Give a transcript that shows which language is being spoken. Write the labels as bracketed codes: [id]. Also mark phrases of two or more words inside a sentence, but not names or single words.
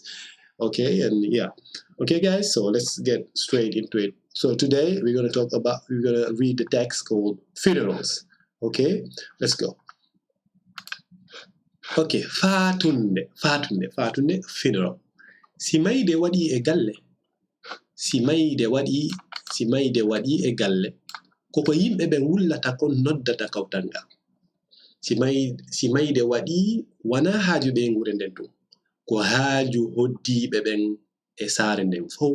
[en] Okay, and yeah, okay, guys. So let's get straight into it. So today we're gonna read the text called funerals. Okay, let's go. Okay, Faatunde, funeral. [ff] Si mayde waɗi e galle. Si mayde waɗi e galle. Koko yimɓe ɓe wullata kon noddata kawtal ngal. Si mayde waɗi wana haaju ɓe ngure nden ɗum. Ko haaju hoddiiɓe ɓen e saare nden fof.